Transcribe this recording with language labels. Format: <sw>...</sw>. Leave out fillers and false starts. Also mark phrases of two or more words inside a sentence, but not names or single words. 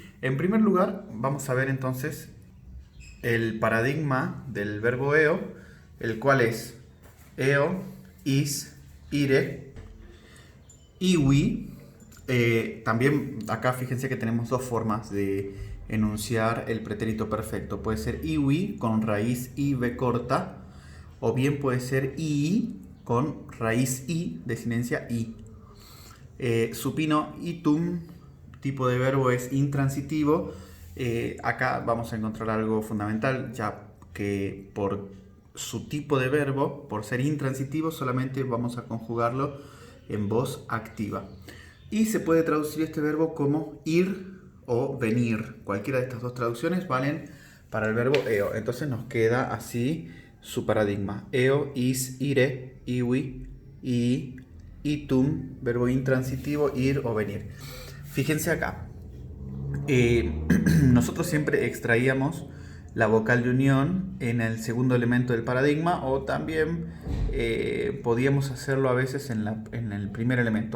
<es>En primer lugar, vamos a ver entonces el paradigma del verbo eo, el cual es</es> <la>eo, is, ire, iwi.</la> <es>También acá fíjense que tenemos dos formas de enunciar el pretérito perfecto. Puede ser iwi con raíz i b corta, o bien puede ser i con raíz i, desinencia i. Supino itum, tipo de verbo es intransitivo. Acá vamos a encontrar algo fundamental, ya que por su tipo de verbo, por ser intransitivo, solamente vamos a conjugarlo en voz activa. Y se puede traducir este verbo como ir o venir. Cualquiera de estas dos traducciones valen para el verbo eo. Entonces nos queda así su paradigma.</es> <la>Eo, is, ire, iwi, i,</la> <es>itum, verbo intransitivo, ir o venir. Fíjense acá. Nosotros siempre extraíamos la vocal de unión en el segundo elemento del paradigma, o también podíamos hacerlo a veces en el primer elemento.</es>